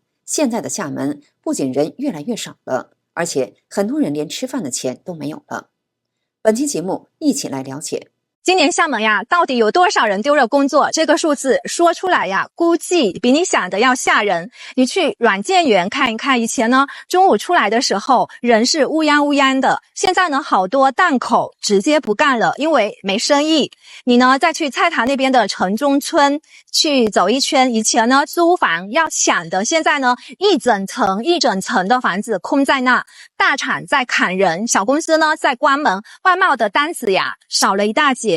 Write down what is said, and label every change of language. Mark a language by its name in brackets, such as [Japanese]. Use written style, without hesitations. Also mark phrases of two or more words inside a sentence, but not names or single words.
[Chinese] 現在的廈門不僅人越來越少了，而且很多人連吃飯的錢都沒有了。本期節目一起來了解。今年廈門呀，到底有多少人丟了工作？這個數字說出來呀，估計比你想的要嚇人。你去軟件園看一看，以前呢，中午出來的時候人是烏泱烏泱的，現在呢，好多檔口直接不幹了，因為沒生意。你呢，再去菜塘那邊的城中村去走一圈，以前呢，租房要搶的，現在呢，一整層一整層的房子空在那，大廠在砍人，小公司呢在關門，外貿的單子呀少了一大截。